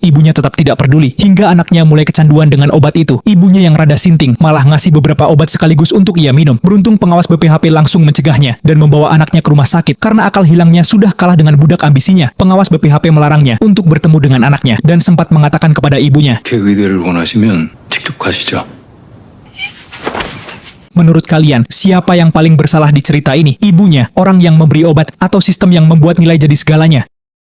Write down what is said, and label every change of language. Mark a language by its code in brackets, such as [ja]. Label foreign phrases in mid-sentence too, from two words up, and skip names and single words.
[id] Ibunya tetap tidak peduli, hingga anaknya mulai kecanduan dengan obat itu. Ibunya yang rada sinting malah ngasih beberapa obat sekaligus untuk ia minum. Beruntung pengawas BPHP langsung mencegahnya dan membawa anaknya ke rumah sakit karena akal hilangnya sudah kalah dengan budak ambisinya. Pengawas BPHP melarangnya untuk bertemu dengan anaknya dan sempat mengatakan kepada ibunya, [ko] 그 의대를 원하시면 직접 가시죠. [id] menurut kalian, siapa yang paling bersalah di cerita ini? Ibunya, orang yang memberi obat, atau sistem yang membuat nilai jadi segalanya?